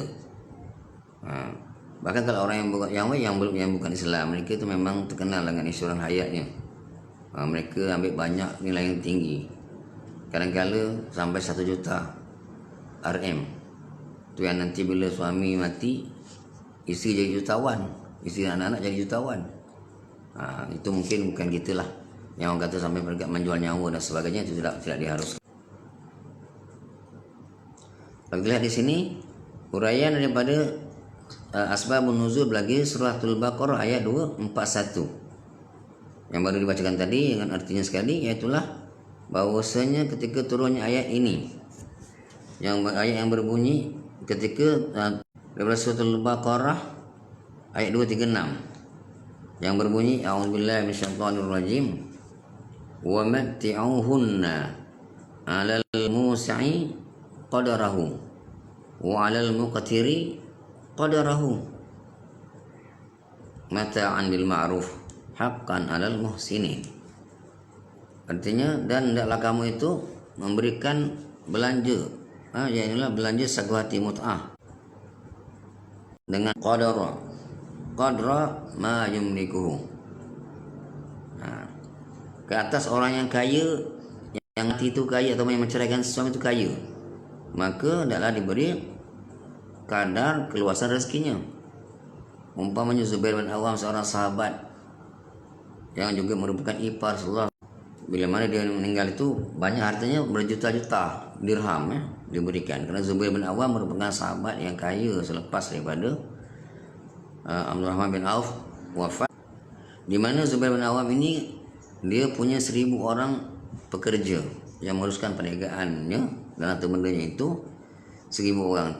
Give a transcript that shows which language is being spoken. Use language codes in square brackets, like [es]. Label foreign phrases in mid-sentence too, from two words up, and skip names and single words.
[ms] Bahkan kalau orang yang bukan Islam, mereka itu memang terkenal dengan insurans hayatnya. Mereka ambil banyak nilai yang tinggi, kadang-kadang sampai 1 juta RM. Itu yang nanti bila suami mati, isteri jadi jutawan, isteri dan anak-anak jadi jutawan. Itu mungkin bukan gitulah yang orang kata sampai menjual nyawa dan sebagainya, itu tidak diharuskan. Kalau lihat di sini uraian daripada [ar] أسباب النزول [ms] bagi suratul Baqarah ayat 241 yang baru dibacakan tadi, dengan artinya sekali, iaitulah bahwasanya ketika turunnya ayat ini, ayat yang berbunyi ketika daripada suratul Baqarah ayat 236 yang berbunyi, [ar] أعوذ بالله من الشيطان الرجيم، ومتعوهن على الموسع قدره وعلى المقتر قدره متاعا بالمعروف حقا على المحسنين. [ms] Artinya, dan hendaklah kamu itu memberikan belanja, ialah belanja saguhati mut'ah dengan [ar] قدر ما يملكه, [ms] ke atas orang yang kaya, yang mati itu kaya atau yang menceraikan suami itu kaya, maka hendaklah diberi kadar keluasan rezekinya. Umpamanya Zubair bin Awam, seorang sahabat yang juga merupakan ipar Rasulullah, bila mana dia meninggal itu banyak hartanya, berjuta-juta dirham diberikan, kerana Zubair bin Awam merupakan sahabat yang kaya selepas daripada Abdul Rahman bin Auf wafat, di mana Zubair bin Awam ini dia punya 1000 orang pekerja yang menguruskan perniagaannya dan harta bendanya itu 1000 orang.